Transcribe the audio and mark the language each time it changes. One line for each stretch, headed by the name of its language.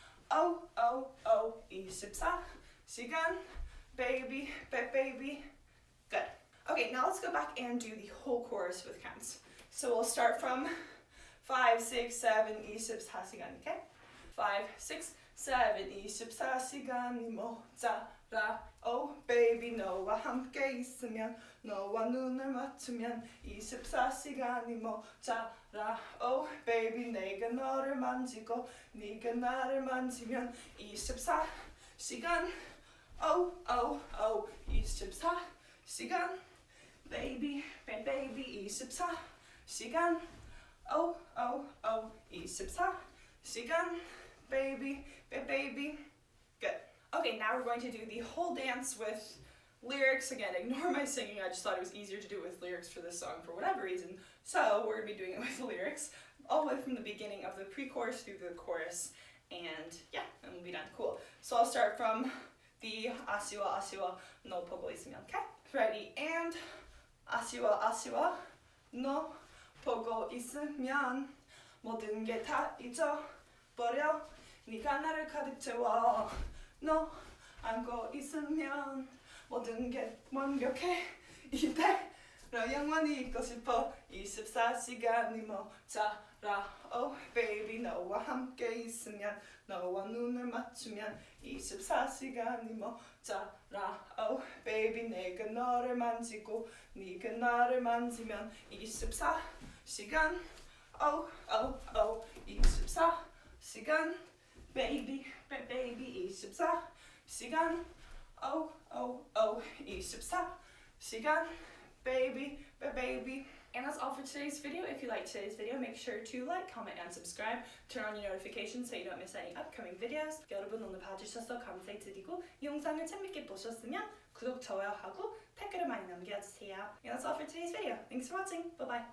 English: Oh, 24시간. Baby. Good. Okay, now let's go back and do the whole chorus with counts. So we'll start from 5, 6, 7, 24시간, okay?
Korean: 5, 6, 7, 24시간이 모자라.
English: Oh baby,
Korean: 너와 함께 있으면, 너와 눈을 맞추면 24시간이 모자라.
English: Oh baby,
Korean: 내가 너를 만지고 네가 나를 만지면 24시간.
English: Oh, 24시간. Baby, 24시간. Oh, 24시간. Baby. Good. Okay, now we're going to do the whole dance with lyrics. Again, ignore my singing. I just thought it was easier to do it with lyrics for this song for whatever reason. So we're going to be doing it with lyrics all the way from the beginning of the pre-chorus through the chorus. And yeah, and we'll be done. Cool. So I'll start from the
Korean: 아쉬워 너 보고 있으면.
English: Okay? Ready?
Korean: And 아쉬워 너 보고 있으면 모든 게 다 잊어버려. 네가 나를 가득 채워. 너 안고 있으면 모든 게 완벽해. 이대로 영원히 있고 싶어. 24시간이 모자라.
English: Oh baby,
Korean: 너와 함께 있으면, 너와 눈을 맞추면 24시간이 모자라.
English: Oh baby,
Korean: 내가 너를 만지고 네가 나를 만지면 24시간.
English: Oh, 24시간. Baby, 24시간. Oh, 24시간. Baby. And that's all for today's video. If you liked today's video, make sure to like, comment, and subscribe. Turn on your notifications so you don't miss any upcoming videos.
Korean: 여러분 오늘 봐주셔서 감사드리고 이 영상을 재밌게 보셨으면 구독, 좋아요하고 댓글을 많이 남겨주세요.
English: And that's all for today's video. Thanks for watching. Bye-bye.